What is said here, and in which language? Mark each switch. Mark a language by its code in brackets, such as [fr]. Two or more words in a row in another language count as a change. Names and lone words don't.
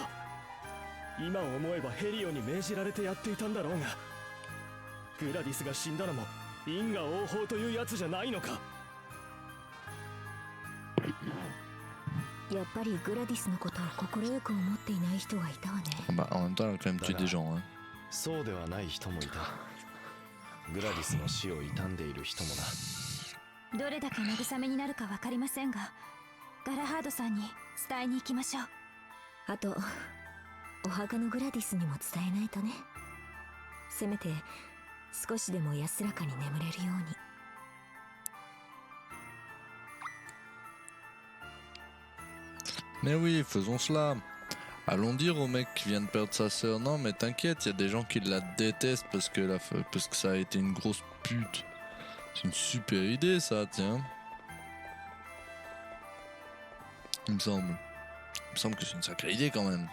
[ja] 今思えばヘリオに命じられてやっていたんだろうが、グラディスが死んだのも因果応報というやつじゃないのか。やっぱりグラディスのことを快く思っていない人がいたわね。 [fr] Bah, en même temps, elle a quand même tué des gens. Hein. [ja] そうではない人もいた。グラディスの死を悼んでいる人もな。どれだけ慰めになるか分かりませんが、ガラハードさんに伝えに行きましょう。あとお墓のグラディスにも伝えないとね。せめて少しでも安らかに眠れるように。 [fr] Mais oui, faisons cela. Allons dire au mec qui vient de perdre sa sœur, non mais t'inquiète, il y a des gens qui la détestent parce que ça a été une grosse pute. C'est une super idée ça, tiens. Il me semble que c'est une sacrée idée quand même.